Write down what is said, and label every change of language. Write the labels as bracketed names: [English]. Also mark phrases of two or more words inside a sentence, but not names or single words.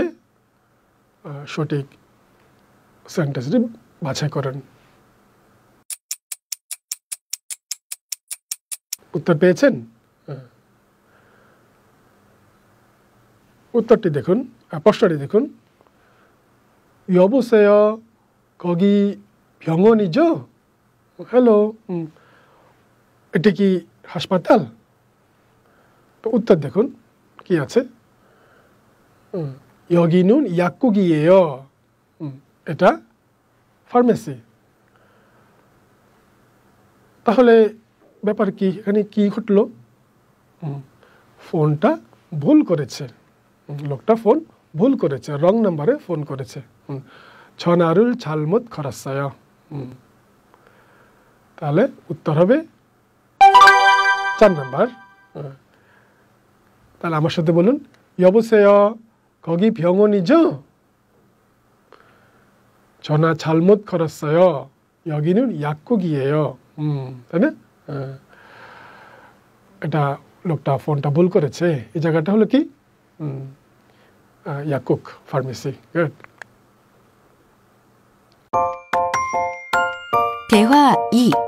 [Bangla] সঠিক সেন্টেন্সটি বাছাই করেন। উত্তর পেয়েছেন? উত্তরটি দেখুন, প্রশ্নটি দেখুন, [Korean] 여보세요, 거기 병원이죠? [Bangla] হ্যালো, এটি কি হাসপাতাল? তো উত্তর দেখুন কি আছে, [Korean] 여기는 약국이에요, [Bangla] এটা ফার্মেসি। তাহলে ব্যাপার কি, এখানে কি ঘটলো? ফোনটা ভুল করেছে, লোকটা ফোন ভুল করেছে, [English] wrong number [Bangla] ফোন করেছে। [Korean] 전화를 잘못 걸었어요। [Bangla] তাহলে উত্তর হবে 4 নাম্বার। তাহলে আমার সাথে বলুন, [Korean] 여보세요, 거기 병원이죠? 전화 잘못 걸었어요, 여기는 약국이에요। [Bangla] তাই না? এটা লোকটা ফোনটা ভুল করেছে, এই জায়গাটা হলো কি? 약국, ফার্মেসি। গুড। [Korean] 대화 2.